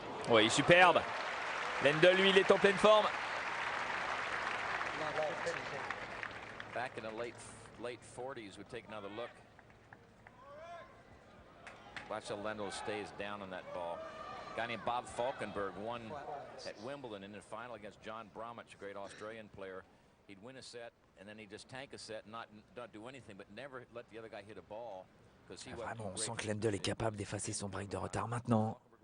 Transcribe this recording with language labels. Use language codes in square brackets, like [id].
[fr] Oui, superbe. Lendl, lui, il est en pleine forme. [en] Back in the late 40s, would take another look. Watch how Lendl stays down on that ball. A guy named Bob Falkenberg won at Wimbledon in the final against John Bromwich, a great Australian player. He'd win a set and then he'd just tank a set, not do anything, but never let the other guy hit a ball. [fr] Vraiment, on sent que Lendl est capable d'effacer son break de retard maintenant.